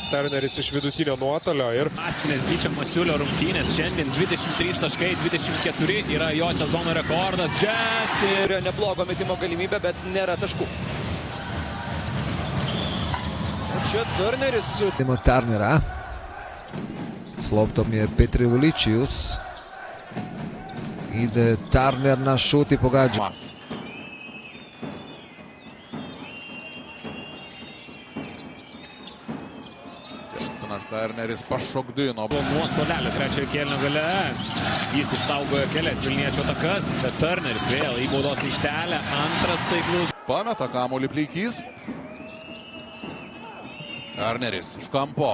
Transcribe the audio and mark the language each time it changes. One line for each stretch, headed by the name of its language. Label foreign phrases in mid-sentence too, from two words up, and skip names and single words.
Lithuanian: Turneris iš vidutinio nuotolio. Ir Astinės Gyčio Masiulio rungtynės. Šiandien 23 taškai, 24 yra jo sezono rekordas. Džestis. Turėjo neblogo metimo galimybę, bet nėra taškų. Čia Turneris.
Croatian: Turnera. S loptom je Petri Voličius. Ide Turner na šut i pogađa.
Lithuanian: Turneris pašokdino. Nuo suolelio trečiojo kėlinio gale. Jis išsaugojo kelias Vilniečio atakas. Čia Turneris vėl į baudos aikštelę. Antras taiklus. Pameta kamuolį Pleikys. Turneris iš kampo.